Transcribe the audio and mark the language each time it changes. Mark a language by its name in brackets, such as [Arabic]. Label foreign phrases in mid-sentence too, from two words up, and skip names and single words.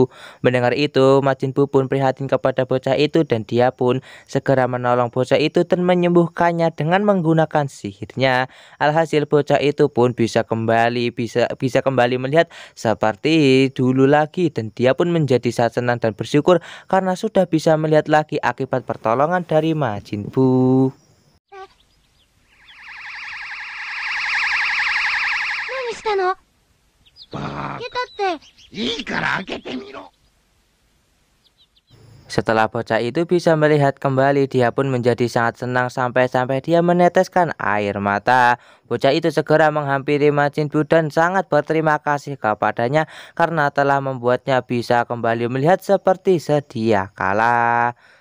[Indonesian] Mendengar itu, Majin Buu pun prihatin kepada bocah itu dan dia pun segera menolong bocah itu dan menyembuhkannya dengan menggunakan sihirnya. Alhasil bocah itu pun bisa kembali melihat seperti dulu lagi dan dia pun menjadi sangat senang senang dan bersyukur karena sudah bisa melihat lagi akibat pertolongan dari Majin Buu. [Japanese] 何したの？開けたって。いいから開けてみろ。 [Indonesian] Setelah bocah itu bisa melihat kembali, dia pun menjadi sangat senang sampai-sampai dia meneteskan air mata. Bocah itu segera menghampiri Majin Buu dan sangat berterima kasih kepadanya karena telah membuatnya bisa kembali melihat seperti sedia kala.